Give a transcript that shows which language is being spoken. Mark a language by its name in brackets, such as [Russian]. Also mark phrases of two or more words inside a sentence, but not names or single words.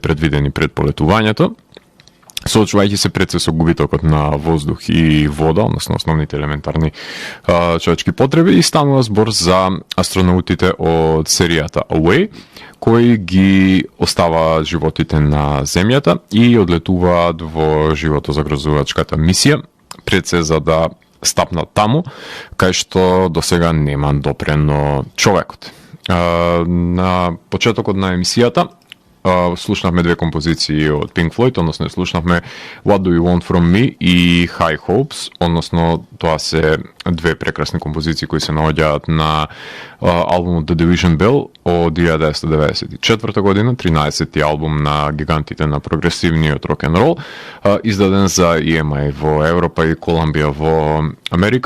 [Macedonian] предвидени пред полетувањето, соочувајќи се пред се со губитокот на воздух и вода, односно основните елементарни човечки потреби, и станува збор за астронаутите од серијата Away, кои ги оставаат животите на земјата и одлетуваат во животозагрозувачката мисија, пред се за да стапнат таму, кај што досега нема допрено човекот. На почетокот на емисијата слушнавме две композиции од Pink Floyd, односно слушнавме What Do You Want From Me и High Hopes, односно тоа се две прекрасни композиции кои се наоѓаат на албумот The Division Bell од 1994 година, 13-ти албум на гигантите на прогресивниот рок-н-рол, издаден за EMI во Европа и Колумбија во Америка.